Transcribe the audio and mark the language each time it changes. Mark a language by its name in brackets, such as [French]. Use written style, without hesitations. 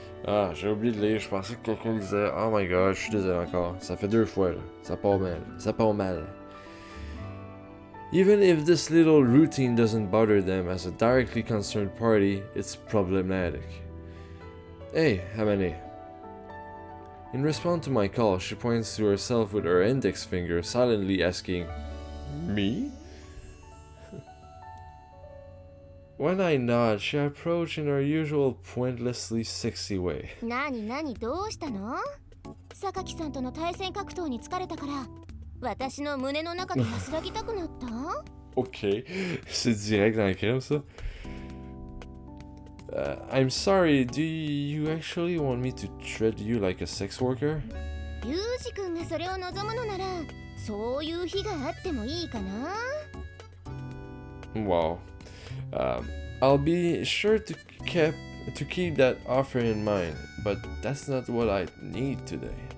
[French] Ah, j'ai oublié de lire, je pensais que quelqu'un disait [English] oh my god, [French] je suis désolé encore. Ça fait 2 fois là. Ça part mal. Ça part mal. [English] Even if this little routine doesn't bother them as a directly concerned party, it's problematic. Hey, Amane. In response to my call, she points to herself with her index finger, silently asking, Me? When I nod, she approached in her usual pointlessly sexy way. [Japanese] なになにどうしたの？榊さんとの対戦格闘に疲れたから私の胸の中で安らぎたくなった？ [French] Ok, c'est direct dans la crème ça. [English] I'm sorry, do you actually want me to treat you like a sex worker? [Japanese] ユージ君がそれを望むのならそういう日があってもいいかな？ [English] Wow. I'll be sure to keep that offer in mind, but that's not what I need today.